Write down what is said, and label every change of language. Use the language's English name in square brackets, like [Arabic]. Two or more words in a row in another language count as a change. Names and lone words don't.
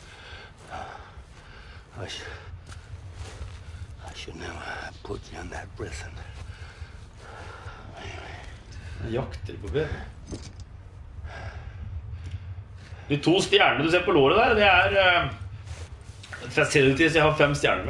[English] I should never have put you in that prison. [Norwegian] Jeg jakter på baby. De 2 stjernene du ser på låret der, det er facility, så jeg har 5 stjerner med.